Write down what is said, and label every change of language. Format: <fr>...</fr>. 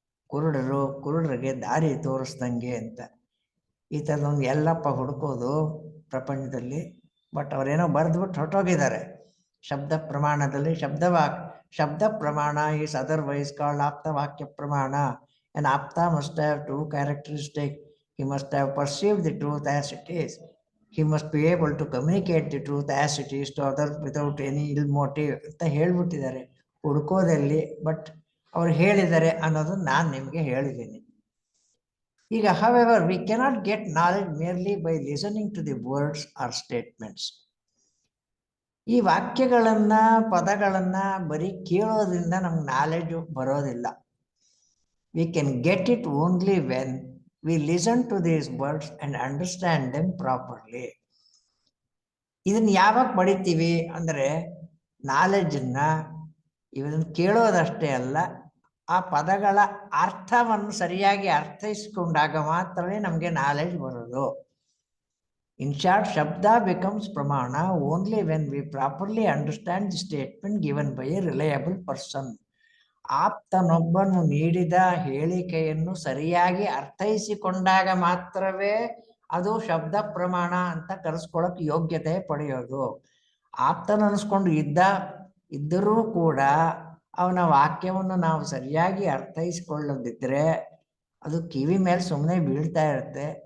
<kn>ಕುರುಡರಿಗೆ ದಾರಿ ತೋರಿಸ್ದಂಗೆ ಅಂತ. ಈ ಥರದೊಂದು ಎಲ್ಲಪ್ಪ ಹುಡುಕೋದು ಪ್ರಪಂಚದಲ್ಲಿ. ಬಟ್ ಅವರೇನೋ ಬರೆದ್ಬಿಟ್ಟು ಹೊರಟೋಗಿದ್ದಾರೆ. ಶಬ್ದ ಪ್ರಮಾಣದಲ್ಲಿ ಶಬ್ದ ಪ್ರಮಾಣ</kn> <en>is otherwise called</en> <kn>ಆಪ್ತ ವಾಕ್ಯ ಪ್ರಮಾಣ.</kn> <en>An apta must have 2 characteristics. He must have perceived the truth as it is. He must be able to communicate the truth as it is to others without any ill motive</en> <kn>ಅಂತ ಹೇಳ್ಬಿಟ್ಟಿದ್ದಾರೆ. ಹುಡುಕೋದಲ್ಲಿ but ಅವ್ರು ಹೇಳಿದ್ದಾರೆ ಅನ್ನೋದು ನಾನು ನಿಮಗೆ ಹೇಳಿದ್ದೀನಿ. ಈಗ</kn> <en>however, we cannot get knowledge merely by listening to the words or statements.</en> <kn>ಈ ವಾಕ್ಯಗಳನ್ನ ಪದಗಳನ್ನ ಬರೀ ಕೇಳೋದ್ರಿಂದ ನಮ್ಗೆ ನಾಲೆಡ್ಜ್ ಬರೋದಿಲ್ಲ.</kn> <en>We can get it only when we listen to these words and understand them properly.</en> <kn>ಇದನ್ನ ಯಾವಾಗ ಪಡಿತೀವಿ ಅಂದರೆ ನಾಲೆಡ್ಜನ್ನ ಇವನ್ನ ಕೇಳೋದಷ್ಟೇ ಅಲ್ಲ, ಆ ಪದಗಳ ಅರ್ಥವನ್ನು ಸರಿಯಾಗಿ ಅರ್ಥೈಸಿಕೊಂಡಾಗ ಮಾತ್ರವೇ ನಮಗೆ ನಾಲೆಡ್ಜ್ ಬರೋದು.</kn> <en>In short, Shabda becomes Pramana only when we properly understand the statement given by a reliable person.</en> <kn>ಆಪ್ತನೊಬ್ಬನು ನೀಡಿದ ಹೇಳಿಕೆಯನ್ನು ಸರಿಯಾಗಿ ಅರ್ಥೈಸಿಕೊಂಡಾಗ ಮಾತ್ರವೇ ಅದು ಶಬ್ದ ಪ್ರಮಾಣ ಅಂತ ಕರೆಸ್ಕೊಳ್ಳೋಕೆ ಯೋಗ್ಯತೆ ಪಡೆಯೋದು. ಆಪ್ತನ ಅನಿಸ್ಕೊಂಡು ಇದ್ದರೂ ಕೂಡ ಅವನ ವಾಕ್ಯವನ್ನು ನಾವು ಸರಿಯಾಗಿ ಅರ್ಥೈಸಿಕೊಳ್ಳದಿದ್ದರೆ ಅದು ಕಿವಿ ಮೇಲೆ ಸುಮ್ಮನೆ ಬೀಳ್ತಾ ಇರುತ್ತೆ.</kn>